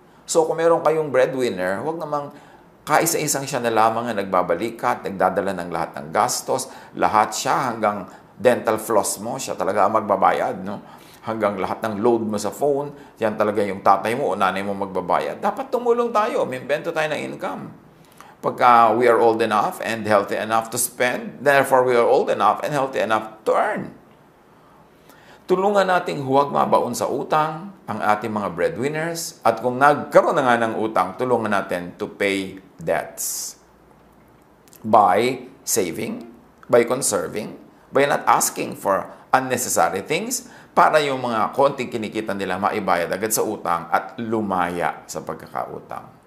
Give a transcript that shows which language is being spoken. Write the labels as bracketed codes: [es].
[tl] So kung meron kayong breadwinner, huwag namang kaisa-isang siya na lamang na nagbabalikat, nagdadala ng lahat ng gastos, lahat siya hanggang dental floss mo, siya talaga ang magbabayad, no? Hanggang lahat ng load mo sa phone, yan talaga yung tatay mo o nanay mo magbabayad. Dapat tumulong tayo, may invento tayo ng income. [en] Pagka we are old enough and healthy enough to spend, therefore we are old enough and healthy enough to earn. [tl] Tulungan nating huwag mabaon sa utang ang ating mga breadwinners, at kung nagkaroon na nga ng utang, tulungan natin [en] to pay debts by saving, by conserving, by not asking for unnecessary things, [tl] para yung mga konting kinikita nila maibayad agad sa utang at lumaya sa pagkakautang.